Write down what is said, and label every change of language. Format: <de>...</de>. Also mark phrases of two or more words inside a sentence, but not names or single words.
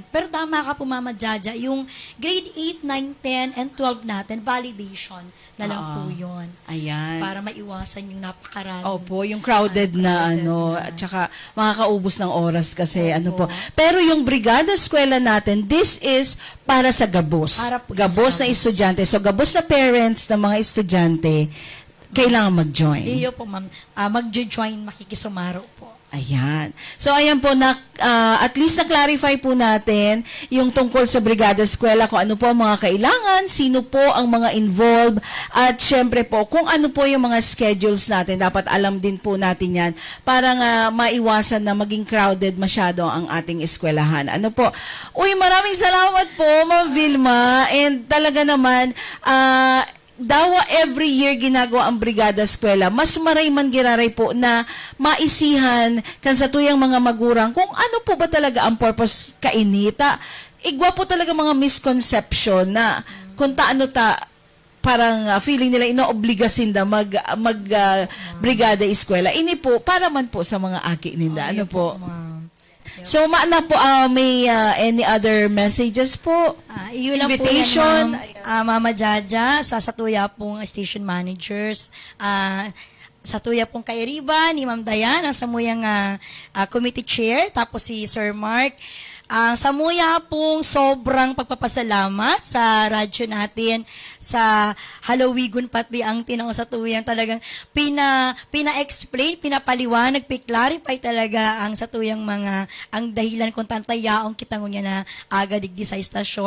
<tl>Pero tama ka po, Mama Jaja, yung grade 8, 9, 10, and 12 natin, validation na lang po yun. Ayan. Para maiwasan yung napakarami. Opo, yung crowded na at saka makakaubos ng oras kasi Opo. Pero yung Brigada Eskwela natin,</tl> <en>this is</en> <bik>para sa gabos.</bik> <tl>Para po</tl> <bik>Gabos sa na gabos.</bik> <tl>estudyante. So gabos na parents ng mga estudyante, kailangan mag-join.</tl> <bik>Iyo po, ma'am.</bik> <tl>Mag-join, makikisumaro po. Ayan. So, ayan po, at least na-clarify po natin yung tungkol sa Brigada Eskwela, kung ano po ang mga kailangan, sino po ang mga involved, at syempre po, kung ano po yung mga schedules natin. Dapat alam din po natin yan para nga maiwasan na maging crowded masyado ang ating eskwelahan. Ano po? Uy, maraming salamat po, Ma'am Vilma. And talaga naman, dawa</tl> <en>every year</en> <tl>ginagawa ang Brigada Eskwela.</tl> <bik>Mas maray man giraray po na maisihan kan sa tuyang mga magurang kung ano po ba talaga ang purpose kainita. Igwa po talaga mga misconception na kung taano parang feeling nila inoobligasin da Brigada Eskwela. Ini po para man po sa mga aki ninda. Ano po? Ma'am. So, maana po, may</bik> <en>any other messages</en> <bik>po?</bik> <tl>Iyon lang Invitation? po yan, Mama Jaja,</tl> <bik>sa Satuya pong station managers, Satuya pong kay Riba, ni Ma'am Dayan, ang samuyang committee chair, tapos si Sir Mark. Samuya pong sobrang pagpapasalamat sa radyo natin, sa Halawigon pati ang tinao sa tuyang talagang pina-explain, pinapaliwanag, clarify talaga ang satuyang ang dahilan kung tantayaong kita ngunya na aga digdi sa istasyon.</bik>